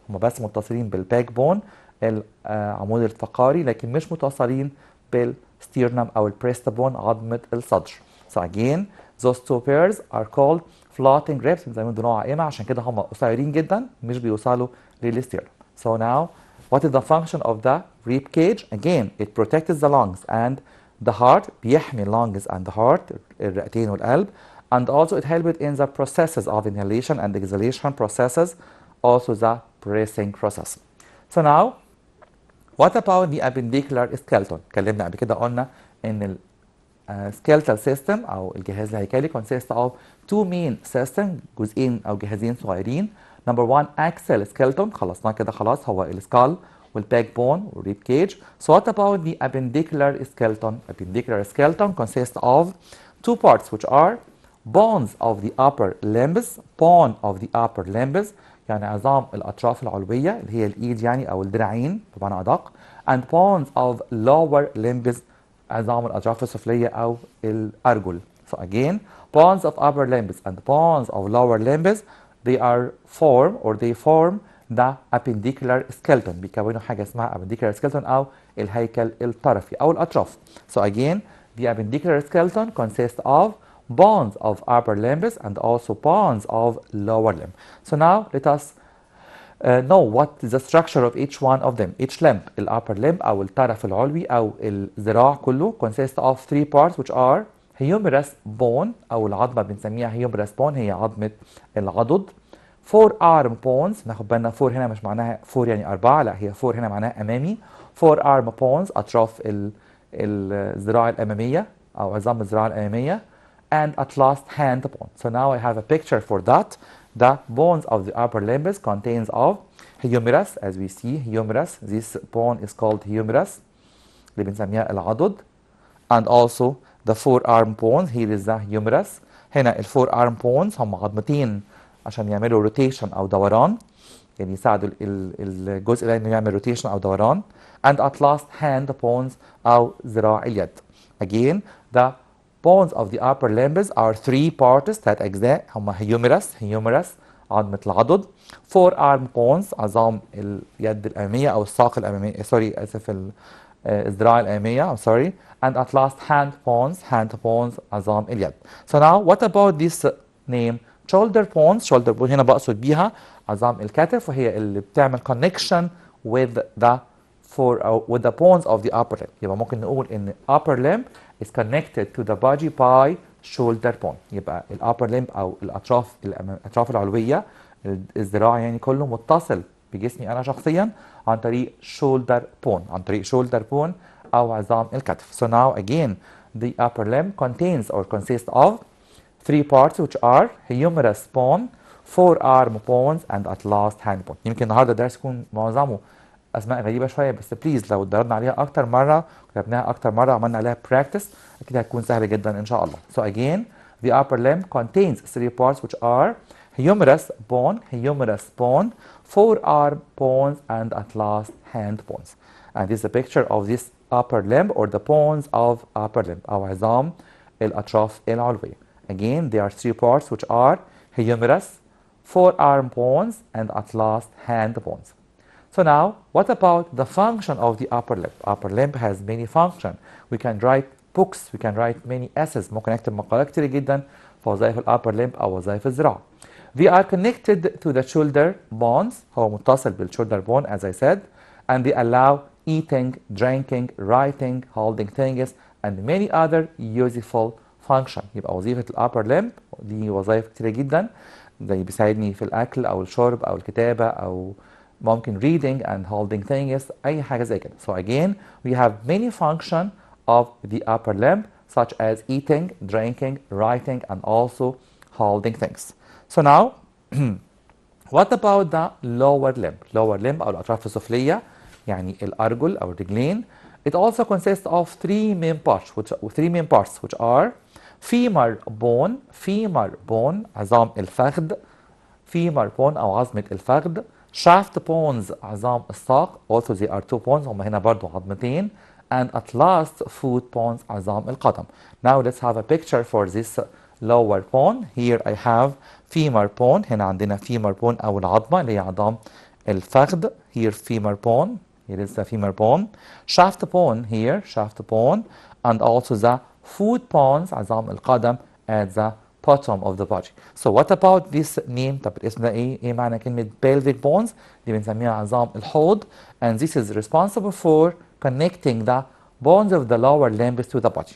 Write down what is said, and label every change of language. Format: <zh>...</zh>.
<ar>هم بس متصلين بالbackbone العمود الفقري، لكن مش متصلين بالsternum أو البريستبون عظمة الصدر.</ar> <en>So again, those two pairs are called floating ribs.</en> <ar>بنسميهم ضلوع عائمة عشان كده هم قصيرين جدا، مش بيوصلوا للستيرنم.</ar> <en>So now, what is the function of the rib cage? Again, it protects the lungs and the heart.</en> <ar>بيحمي</ar> <en>lungs and the heart</en> <ar>الرئتين والقلب.</ar> <en>And also it helps in the processes of inhalation and exhalation processes, also the breathing process. So now, what about the appendicular skeleton?</en> <ar>اتكلمنا قبل كده قلنا ان</ar> <en>skeletal system</en> <ar>أو الجهاز الهيكلي</ar> <en>consists of two main systems،</en> <ar>جزئين أو جهازين صغيرين.</ar> <en>Number one, axial skeleton،</en> <ar>خلصناه كده خلاص، هو السكال والbackbone والrib cage.</ar> <en>So what about the appendicular skeleton? Appendicular skeleton consists of two parts, which are bones of the upper limbs. bone of the upper limbs</en> <ar>يعني عظام الأطراف العلوية اللي هي الإيد يعني أو الذراعين بمعنى أدق.</ar> <en>and bones of lower limbs</en> <ar>عظام الأطراف السفلية أو الأرجل.</ar> <en>So again, bones of upper limbs and bones of lower limbs, they form the appendicular skeleton.</en> <ar>بيكونوا حاجة اسمها appendicular skeleton أو الهيكل الطرفي أو الأطراف.</ar> <en>So again, the appendicular skeleton consists of bones of upper limbs and also bones of lower limb. So now let us know what the structure of each one of them. Each limb, the upper limb</en> <ar>أو الطرف العلوي أو الذراع كله</ar> <en>consists of three parts which are humerus bone</en> <ar>أو العظمة بنسميها</ar> <en>humerus bone</en> <ar>هي عظمة العضد.</ar> <en>forearm bones</en> <ar>ناخد بالنا فور هنا مش معناها فور يعني أربعة، لا هي فور هنا معناها أمامي.</ar> <en>forearm bones</en> <ar>أطراف الذراع الأمامية أو عظام الذراع الأمامية.</ar> <en>And at last hand bone. So now I have a picture for that. The bones of the upper limbs contains of humerus, as we see humerus. This bone is called humerus</en> <ar>اللي بنسميها العضد.</ar> <en>And also the forearm bones, here is the humerus.</en> <ar>هنا ال forearm bones هم عظمتين عشان يعملوا rotation أو دوران، يعني يساعدوا الجزء ده إنه يعمل rotation أو دوران.</ar> <en>And at last hand bones</en> <ar>أو ذراع اليد.</ar> <en>Again, the bones of the upper limbs are three parts that</en> <ar>أجزاء هم</ar> <en>humerus</en> <ar>عظمة العضد.</ar> <en>forearm bones</en> <ar>عظام اليد الأمامية أو الساق الأمامية سوري آسف الذراع الأمامية</ar> <en>I'm sorry. And at last hand bones</en> <ar>عظام اليد.</ar> <en>So now what about this name shoulder bones</en> <ar>هنا بقصد بيها عظام الكتف وهي اللي بتعمل</ar> <en>connection with the bones of the upper limb.</en> <ar>يبقى ممكن نقول إن</ar> <en>upper limb is connected to the body by shoulder bone.</en> <ar>يبقى ال upper limb أو الأطراف العلوية الذراع يعني كله متصل بجسمي أنا شخصيا عن طريق shoulder bone أو عظام الكتف.</ar> <en>So now again the upper limb consists of three parts which are humerus bone, forearm bones and at last hand bone.</en> <ar>يمكن النهارده الدرس يكون معظمه اسماء غريبه شويه بس بليز لو اتدربنا عليها اكتر مره كتبناها اكتر مره عملنا عليها براكتس اكيد هتكون سهله جدا ان شاء الله.</ar> <en>So again the upper limb contains three parts which are humerus bone, forearm bones and at last hand bones. And this is a picture of this upper limb or the bones of upper limb</en> <ar>أو عظام الأطراف العلوية.</ar> <en>Again there are three parts which are humerus, forearm bones and at last hand bones. So now, what about the function of the upper limb? Upper limb has many functions. We can write books, we can write many essays.</en> <ar>ممكن نكتب مقالات كتير جدا في وظائف upper limb أو وظائف الذراع.</ar> <en>They are connected to the shoulder bones.</en> <ar>هو متصل بالشولدر bone</ar> <en>as I said. And they allow eating, drinking, writing, holding things and many other useful functions.</en> <ar>يبقى وظيفة upper limb دي وظائف كتيرة جدا زي بيساعدني في الأكل أو الشرب أو الكتابة أو ممكن</ar> <en>reading and holding things</en> <ar>أي حاجة زي كده.</ar> <en>So again we have many functions of the upper limb such as eating, drinking, writing and also holding things. So now what about the lower limb? Lower limb</en> <ar>أو الأطراف السفلية يعني الأرجل أو الرجلين.</ar> <en>It also consists of three main parts which are femur bone</en> <ar>عظام الفخذ</ar> <en>femur bone</en> <ar>أو عظمة الفخذ.</ar> <en>shaft bones</en> <ar>عظام الساق</ar> <en>also there are two bones</en> <ar>هم هنا برضو عظمتين.</ar> <en>and at last foot bones</en> <ar>عظام القدم.</ar> <en>Now let's have a picture for this lower bone. Here I have femur bone.</en> <ar>هنا عندنا</ar> <en>femur bone</en> <ar>أو العظمة اللي هي عظام الفخذ.</ar> <en>Here femur bone. Here is the femur bone. shaft bone here and also the foot bones</en> <ar>عظام القدم</ar> <en>at the bottom of the body. So what about this name؟</en> <ar>طب الاسم ده ايه معنى كلمة</ar> <en>pelvic bones؟</en> <ar>دي بنسميها عظام الحوض.</ar> <en>And this is responsible for connecting the bones of the lower limbs to the body.</en>